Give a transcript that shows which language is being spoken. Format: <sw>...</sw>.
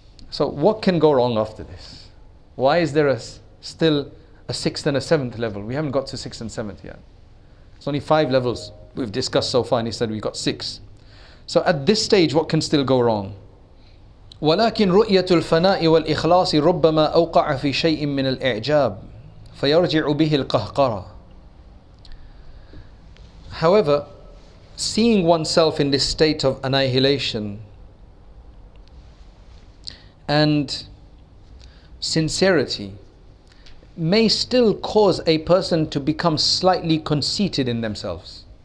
<en>So what can go wrong after this? Why is there still a sixth and a seventh level? We haven't got to sixth and seventh yet. It's only 5 levels we've discussed so far, and he said we've got 6. So at this stage, what can still go wrong?</en> <ar>ولكن رؤية الفناء والإخلاص ربما أوقع في شيء من الإعجاب فيرجع به القهقرة.</ar> <en>However, seeing oneself in this state of annihilation and sincerity may still cause a person to become slightly conceited in themselves.</en>